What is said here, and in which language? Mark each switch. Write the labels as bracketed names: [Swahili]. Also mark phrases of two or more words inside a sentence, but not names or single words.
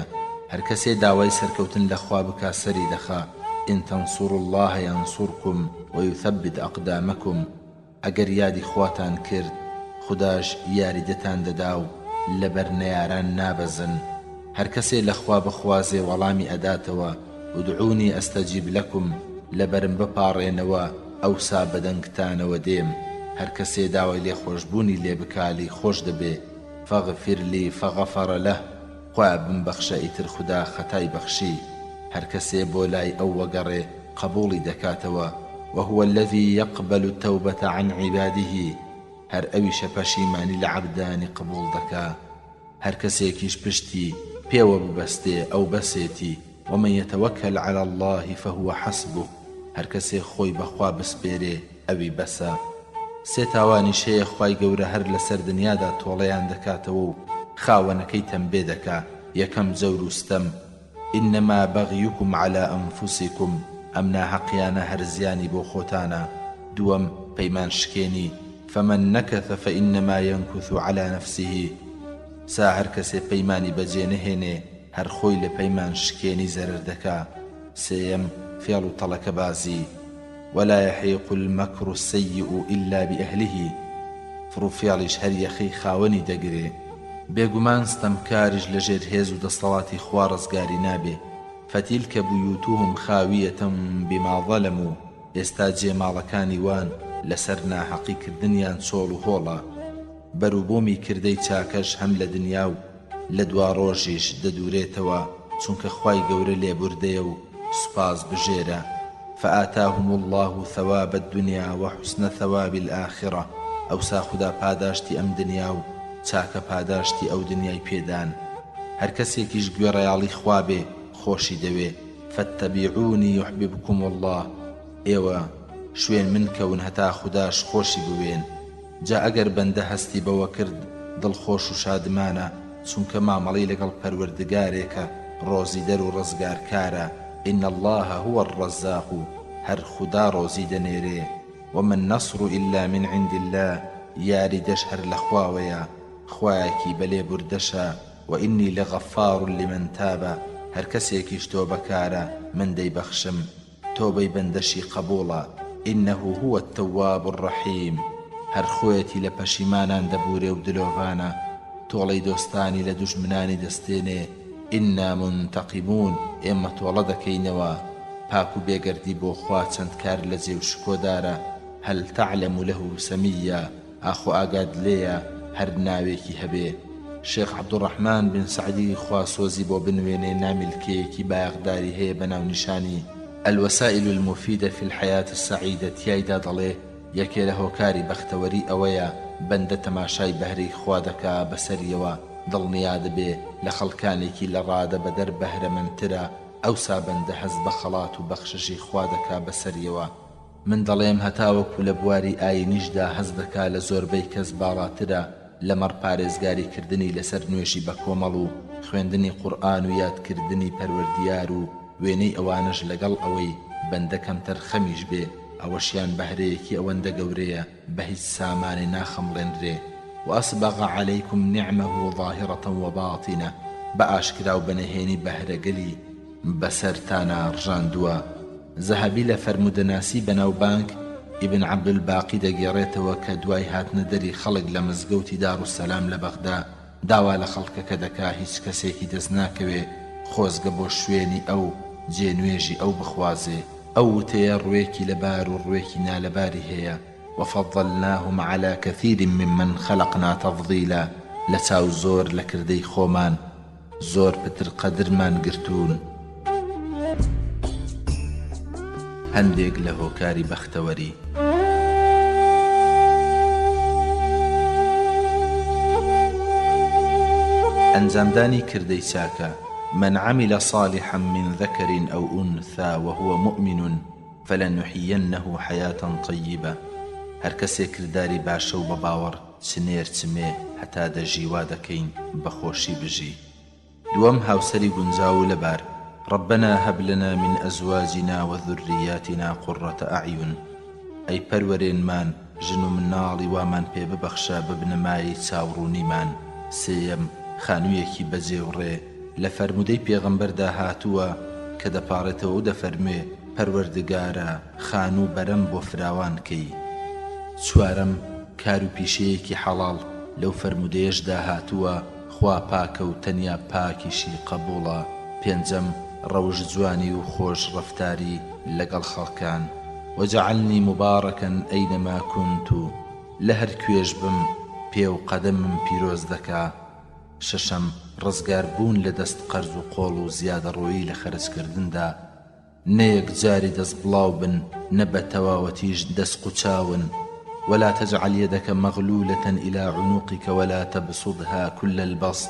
[Central Kurdish] هەر کەسێ داوای سەرکەوتن لە خوا بکا سەری دەخا. [Arabic] إن تنصروا الله ينصركم ويثبت أقدامكم، [Central Kurdish] ئەگەر یادی خواتان کرد خودداش یاریدەتان دەدا و لەبەر نەیاران نابەزن. هەر کەسێ لە خوا بخوازێ وەڵامی ئەداتەوە. [Arabic] ودعوني أستجيب لكم، [Central Kurdish] لەبەرم بپاڕێنەوە ئەوسا بەدەنگتانەوە دێم. هەر کەسێ داوای لێ خۆشبوونی لێ بکالی خۆش دەبێ. [Arabic] فاغفر لي فغفر له، [Central Kurdish] خوا بمبەخشە ئیتر خوددا خەتای بەخشی. هەر کەسێ بۆ لای ئەو وەگەڕێ قبوڵی دەکاتەوە. [Arabic] وهو الذي يقبل التوبة عن عباده، [Central Kurdish] هەر ئەویشە پەشیمانی لە عەبدانی قبوڵ دەکا. هەر کەسێکیش پشتی پێوە ببەستێ ئەو بەسێتی. [Arabic] ومن يتوكل على الله فهو حسبه، [Central Kurdish] هەر کەسێ خۆی بەخوا بسپێرێ ئەوی بەسە. سێ تاوانی شەیە خوای گەورە هەر لەسەر دنیادا تۆڵەیان دەکاتەوە و خاوەنەکەی تەمبێ دەکا. یەکەم جەور و ستەم، [Arabic] إنما بغيكم على أنفسكم، [Central Kurdish] ئەم ناحەقیانە هەر زیانی بۆ خۆتانە. دووەم، پەیمان شکێنی، [Arabic] فمن نكث فإنما ينكث على نفسه، [Central Kurdish] سا هەر کەسێ پەیمانی بەجێ نەهێنێ هەر خۆی لە پەیمان شکێنی زەرەر دەکا. سێیەم فێڵ و تەڵەکە بازی. [Arabic] ولا يحيق المكر السيء إلا بأهله. [Central Kurdish] فڕوفێڵیش هەر یەخەی خاوەنی دەگرێ. بێگومان ستەمکاریش لەژێر هێز و دەسەڵاتی خوا ڕزگاری نابێ. [Arabic] فتیلکە بویوتوهم خاویەتەم بما ظەلەموا. [Central Kurdish] ئێستا جێماڵەکانی وان لەسەر ناحەقیکردنیان چۆڵ و هۆڵە. بەروبوومی کردەی چاکەش هەم لە دنیا و لە دوا ڕۆژیش دەدورێتەوە، چونکە خوای گەورە لێبوردەیە و سوپاس بژێرە. [Arabic] فآتاهم الله ثواب الدنيا وحسن ثواب الآخرة. [Central Kurdish] ئەوسا خوددا پاداشتی ئەم دنیا و چاکە پاداشتی ئەو دنیای پێدان. هەر کەسێکیش گوێڕەیاڵی خوا بێ خۆشی دەوێ. [Arabic] فاتبعوني يحببكم الله. [Central Kurdish] ئێوە شوێن من کەون هەتا خودداش خۆشی بوێن. جا ئەگەر بەندە هەستی بەوە کرد دڵخۆش و شادمانە، چونکە مامەڵی لەگەڵ پەروەردگارێکە ڕۆزی دەر و ڕزگارکارە. [Arabic] إن الله هو الرزاق. [Central Kurdish] هەر خوددا ڕۆزی دەنێرێ. [Arabic] وما النصر إلا من عند الله. [Central Kurdish] یاری دەش هەر لە خواوەیە، خوایەکی بەلێ بوردەشە. [Arabic] وإني لغفار لمن تاب. [Central Kurdish] هەر کەسێکیش تۆ بەکارە من دەیبەخشم، تۆبەی بەندەشی قبوڵە. [Arabic] إنه هو التواب الرحيم. [Central Kurdish] هەر خۆیەتی لە پەشیمانان دەبورێ و دلۆڤانە، تۆڵەی دۆستانی لە دوژمنانی دەستێنێ. [Arabic] إنا منتقمون. [Central Kurdish] ئێمە تۆڵە دەکەینەوە. پاک و بێگەردی بۆ خوا چەند کار لە جێ و شکۆدارە. [Arabic] هەل تعلم له سەمیە. [Central Kurdish] ئاخۆ ئاگاد لێیە هەر ناوێکی هەبێ. شێخ عەبدوڕەحمان بن سەعدی خوا سۆزی بۆ بنوێنێ نامیلکەیەکی بایەغداری هەیە بە ناونیشانی الوسائل المفيدة في الحياة السعيدة. تیایدا دەڵێ یەکێ لە هۆکاری بەختەوەری ئەوەیە بەندە تەماشای بەهرەی خوا دەکا بەسەریەوە، دڵنیا دەبێ لە خەڵکانێکی لە ڕادە بەدەر بەهرەمەندترە. ئەوسا بەندە حەز بە خەڵات و بەخششی خوا دەکا بەسەریەوە. من دەڵێم هەتاوەکو لە بواری ئاینیشدا حەز دەکا لە زۆربەی کەس باڵاترە لەمەڕ پارێزگاریکردنی لەسەر نوێژی بە کۆمەڵ و خوێندنی قورئان و یادکردنی پەروەردیار و وێنەی ئەوانش لەگەڵ ئەوەی بەندە کەمتەر خەمیش بێ. ئەوەشیان بەهرەیەکی ئەوەندە گەورەیە بە هیچ سامانێ ناخەمڵێنرێ. [Arabic] وأسبغ عليكم نعمه ظاهرة وباطنة. [Central Kurdish] بەئاشکرا و بەنەهێنی بەهرەگەلی بەسەرتانە ڕژاندووە. زەهەبی لە فەرمودەناسی بەناوبانگ ئیبن عەبدولباقی دەگێڕێتەوە کە دوای هاتنە دەری خەڵک لە مزگەوتی داروسەلام لە بەغدا داوا لە خەڵکەکە دەکا هیچ کەسێکی دەست ناکەوێ خۆزگە بۆ شوێنی ئەو جێنوێژی ئەو بخوازێ. ئەو وتەیە ڕوێکی لەبار و ڕوێکی نالەباری هەیە. [Arabic] وفضلناهم على كثير ممن خلقنا تفضيلا. [Central Kurdish] لە چاو زۆر لە کردەی خۆمان زۆر پتر قەدرمان گرتوون. هەندێک لە هۆکاری بەختەوەری. ئەنجامدانی کردەی چاکە. [Arabic] من عمل صالحا من ذكر أو أنثى وهو مؤمن فلنحيينه حياة طيبة. [Central Kurdish] هەر کەسێ کردداری باشە و بە باوەڕ چنێر چمێ هەتا دەژی وا دەکەین بەخۆشی بژی. دووەم هاوسەری گونجاو لەبار. [Arabic] ربنا هب لنا من أزواجنا وذرياتنا قرة أعين. [Central Kurdish] أي پەروەرێنمان ژن و مناڵی وامان پێ ببەخشە ببنەمای چاوڕوونیمان. سێیەم خانوویەکی بەجێوڕێ لە فەرمودەی پێغەمبەردا هاتووە کە دەپاڕێتەوە و دەفەرمێ پەروەردگارە خانوو بەرەم بۆ فراوان کەی. چوارەم کار و پیشەیەکی حەڵاڵ لەو فەرمودەیەشدا هاتووە خوا پاکە و تەنیا پاکیشی قەبوڵە. پێنجەم ڕەوژ جوانی و خۆش ڕەفتاری لەگەڵ خەڵکان. [Arabic] وجعلني مباركا أينما كنت. [Central Kurdish] لە هەر کوێش بم پێ و قەدەمم پیرۆز دەکا. شەشەم ڕزگار بوون لە دەست قەرز و قۆڵ و زیادە ڕۆیی لە خەرجکردندا. نەیەک جاری دەست بڵاو بن نە بە تەواوەتیش دەست قوچاون. [Arabic] ولا تجعل يدك مغلولة إلى عنقك ولا تبسطها كل البسط.